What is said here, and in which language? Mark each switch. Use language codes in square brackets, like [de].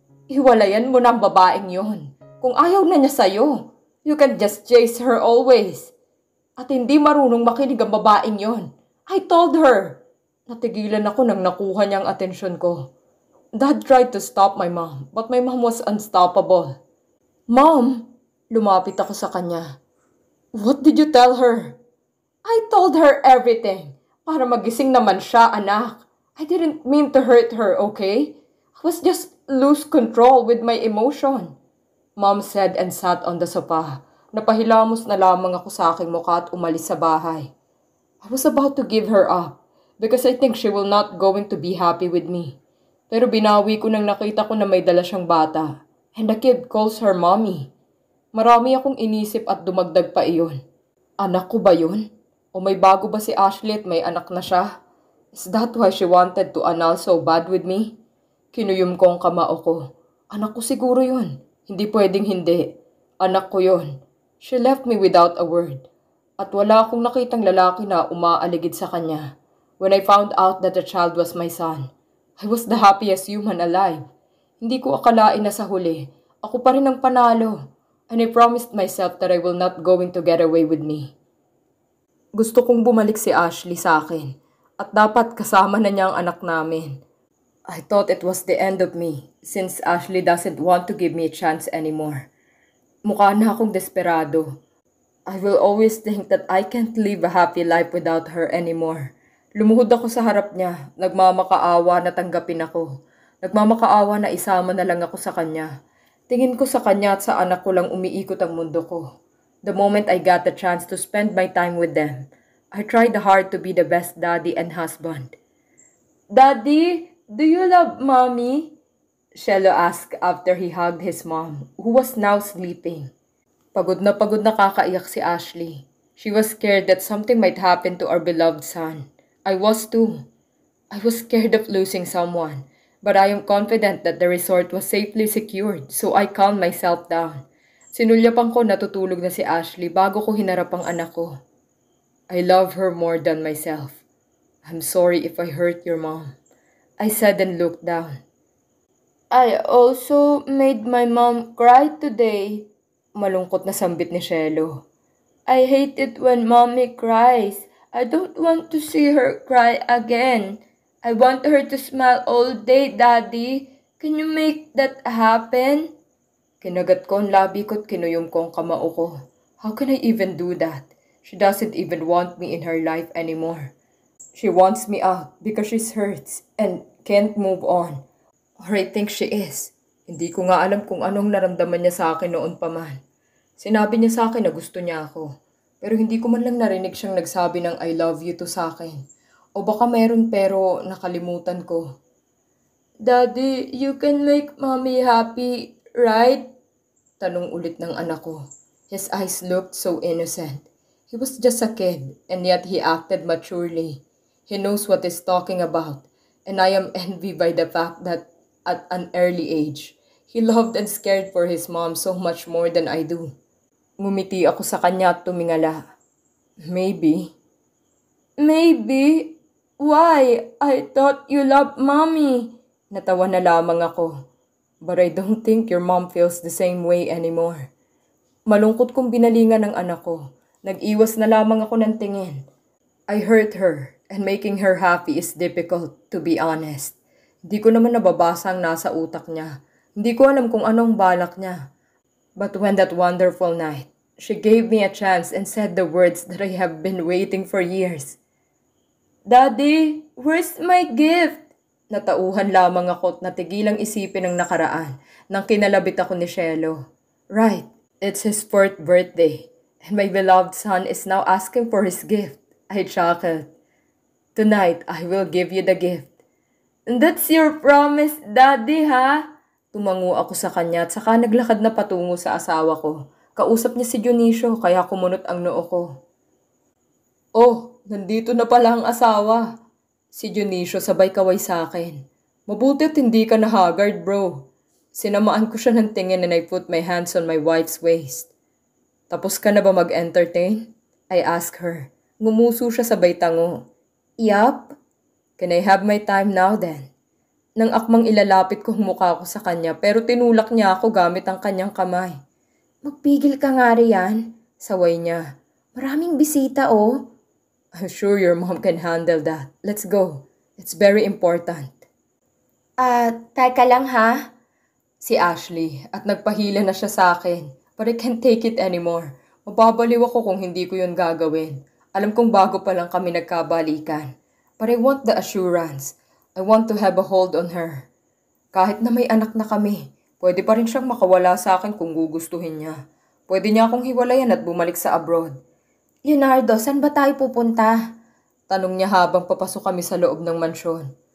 [tl] Hiwalayan mo ng babaeng yon. Kung ayaw na niya sa'yo, [en] you can just chase her always. [tl] At hindi marunong makinig ang babaeng yon. [en] I told her. [tl] Natigilan ako nang nakuha niyang atensyon ko. [en] Dad tried to stop my mom, but my mom was unstoppable. Mom, [tl] lumapit ako sa kanya. [en] What did you tell her? I told her everything. [tl] Para magising naman siya, anak. [en] I didn't mean to hurt her, okay? I was just lose control with my emotion. Mom said and sat on the sofa. [tl] Napahilamos na lamang ako sa aking mukha at umalis sa bahay. [en] I was about to give her up because I think she will not going to be happy with me. [tl] Pero binawi ko nang nakita ko na may dala siyang bata. [en] And the kid calls her mommy. [tl] Marami akong inisip at dumagdag pa iyon. Anak ko ba yun? O may bago ba si Ashley at may anak na siya? [en] Is that why she wanted to annul so bad with me? [tl] Kinuyom ko ang kamao ko. Anak ko siguro yun. Hindi pwedeng hindi. Anak ko yun. [en] She left me without a word. [tl] At wala akong nakitang lalaki na umaaligid sa kanya. [en] When I found out that the child was my son, I was the happiest human alive. [tl] Hindi ko akalain na sa huli, ako pa rin ang panalo. [en] And I promised myself that I will not going to get away with me. [tl] Gusto kong bumalik si Ashley sa akin at dapat kasama na niya ang anak namin. [en] I thought it was the end of me since Ashley doesn't want to give me a chance anymore. [tl] Mukha na akong desperado. [en] I will always think that I can't live a happy life without her anymore. [tl] Lumuhod ako sa harap niya, nagmamakaawa na tanggapin ako. Nagmamakaawa na isama na lang ako sa kanya. Tingin ko sa kanya at sa anak ko lang umiikot ang mundo ko. [en] The moment I got the chance to spend my time with them, I tried hard to be the best daddy and husband. Daddy, do you love Mommy? Shelo asked after he hugged his mom, who was now sleeping. [tl] Pagod na kakaiyak si Ashley. [en] She was scared that something might happen to our beloved son. I was too. I was scared of losing someone. But I am confident that the resort was safely secured, so I calmed myself down. [tl] Sinulyapan ko natutulog na si Ashley bago ko hinarap ang anak ko. [en] I love her more than myself. I'm sorry if I hurt your mom, I said and looked down. I also made my mom cry today. [tl] Malungkot na sambit ni Shelo. [en] I hate it when Mommy cries. I don't want to see her cry again. I want her to smile all day, Daddy. Can you make that happen? [tl] Kinagat ko ang labi ko at kinuyom ko ang kamao ko. [en] How can I even do that? She doesn't even want me in her life anymore. She wants me out because she's hurt and can't move on. Or I think she is. [tl] Hindi ko nga alam kung anong naramdaman niya sa akin noon pa man. Sinabi niya sa akin na gusto niya ako. Pero hindi ko man lang narinig siyang nagsabi ng [en] I love you [tl] to sa akin. O baka meron pero nakalimutan ko. [en] Daddy, you can make Mommy happy, right? [tl] Tanong ulit ng anak ko. [en] His eyes looked so innocent. He was just a kid and yet he acted maturely. He knows what he's talking about. And I am envied by the fact that at an early age, he loved and scared for his mom so much more than I do. [tl] Ngumiti ako sa kanya at tumingala. [en] Maybe. Maybe? Why? I thought you loved Mommy. [tl] Natawa na lamang ako. [en] But I don't think your mom feels the same way anymore. [tl] Malungkot kong binalingan ng anak ko. Nag-iwas na lamang ako ng tingin. [en] I hurt her and making her happy is difficult, to be honest. [tl] Hindi ko naman nababasa ang nasa utak niya. Hindi ko alam kung anong balak niya. [en] But when that wonderful night, She gave me a chance and said the words that I have been waiting for years. Daddy, where's my gift? [tl] Natauhan lamang ako at natigilang isipin ang nakaraan nang kinalabit ako ni Shelo. [en] Right, it's his 4th birthday, and my beloved son is now asking for his gift. I chuckled. Tonight, I will give you the gift. That's your promise, Daddy, ha? [tl] Tumango ako sa kanya at saka naglakad na patungo sa asawa ko. Kausap niya si Dionisio kaya kumunot ang noo ko. Oh, nandito na pala ang asawa. Si Dionisio sabay kaway sa akin. Mabuti at hindi ka na haggard, bro. Sinamaan ko siya ng tingin [en] and I put my hands on my wife's waist. [tl] Tapos ka na ba mag-entertain? [en] I asked her. [tl] Ngumuso siya sabay tango. Yup. [en] Can I have my time now then? [tl] Nang akmang ilalapit ko ang mukha ko sa kanya pero tinulak niya ako gamit ang kanyang kamay. Magpigil ka nga riyan, saway niya. Maraming bisita oh. [en] I'm sure your mom can handle that. Let's go. It's very important. [tl] Teka lang ha? Si Ashley at nagpahila na siya sa akin. [en] But I can't take it anymore. [tl] Mababaliw ako kung hindi ko yun gagawin. Alam kong bago pa lang kami nagkabalikan. [en] But I want the assurance. I want to have a hold on her. [tl] Kahit na may anak na kami, pwede pa rin siyang makawala sa akin kung gugustuhin niya. Pwede niya akong hiwalayan at bumalik sa abroad. Leonardo, saan ba tayo pupunta? Tanong niya habang papasok kami sa loob ng mansyon.